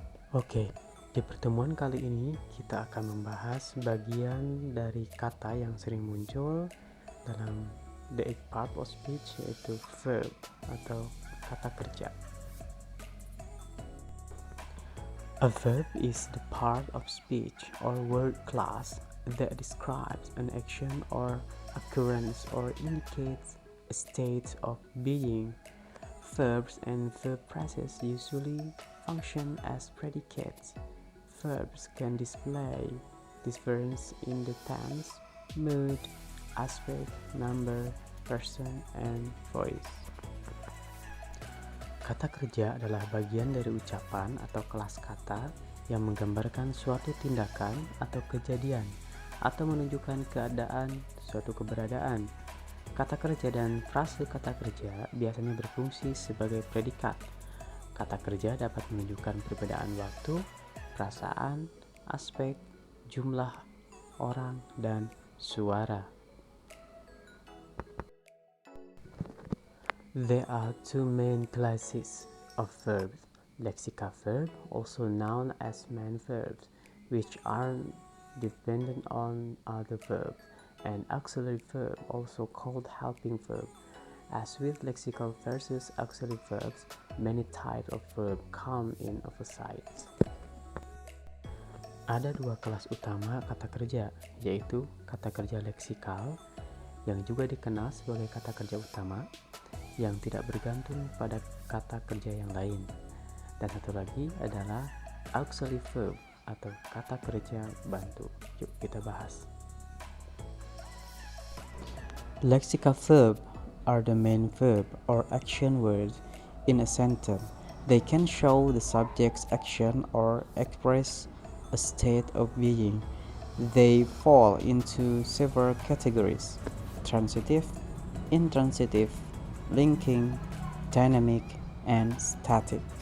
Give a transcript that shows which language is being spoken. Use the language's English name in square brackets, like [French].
[Indonesian] Oke, di pertemuan kali ini kita akan membahas bagian dari kata yang sering muncul dalam [English] the eight part of speech, [Indonesian] yaitu verb atau kata kerja. [English] A verb is the part of speech or word class that describes an action or occurrence or indicates a state of being. Verbs and verb phrases usually function as predicates. Verbs can display difference in the tense, mood, aspect, number, person, and voice. [Indonesian] Kata kerja adalah bagian dari ucapan atau kelas kata yang menggambarkan suatu tindakan atau kejadian atau menunjukkan keadaan suatu keberadaan. Kata kerja dan frase kata kerja biasanya berfungsi sebagai predikat. Kata kerja dapat menunjukkan perbedaan waktu, perasaan, aspek, jumlah orang, dan suara. [English] There are two main classes of verbs: lexical verb, also known as main verbs, which are dependent on other verbs, and auxiliary verb, also called helping verb. As with lexical versus auxiliary verbs, many types of verb come in emphasized. [Indonesian] Ada dua kelas utama kata kerja, yaitu kata kerja leksikal, yang juga dikenal sebagai kata kerja utama, yang tidak bergantung pada kata kerja yang lain. Dan satu lagi adalah auxiliary verb atau kata kerja bantu. Yuk kita bahas. [English] Lexical verb are the main verb or action words in a sentence. They can show the subject's action or express a state of being. They fall into several categories: transitive, intransitive, linking, dynamic, and static.